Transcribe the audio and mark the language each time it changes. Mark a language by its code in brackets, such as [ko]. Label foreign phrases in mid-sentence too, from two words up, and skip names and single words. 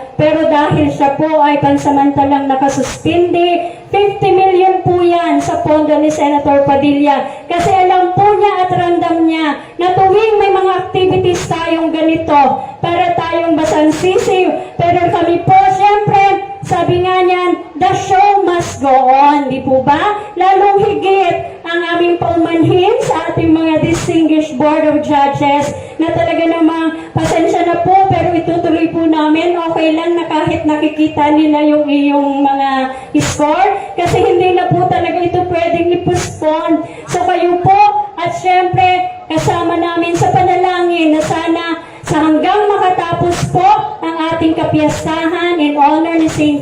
[tl] Pero dahil siya po ay pansamantalang nakasuspindi, 50 million po yan sa pondo ni Senator Padilla. Kasi alam po niya at ramdam niya na tuwing may mga activities tayong ganito para tayong basansisiw. Pero kami po, syempre, sabi nga niyan, [en] the show must go on, di po ba? [tl] Lalong higit ang aming paumanhin sa ating mga [en] distinguished board of judges [tl] na talaga namang pasensya na po pero itutuloy po namin. Okay lang na kahit nakikita nila yung iyong mga score kasi hindi na po talaga ito pwedeng i-postpone. So kayo po at syempre kasama namin sa panalangin na sana sa hanggang makatapos po ang ating kapiyastahan [en] in honor [tl] ni St.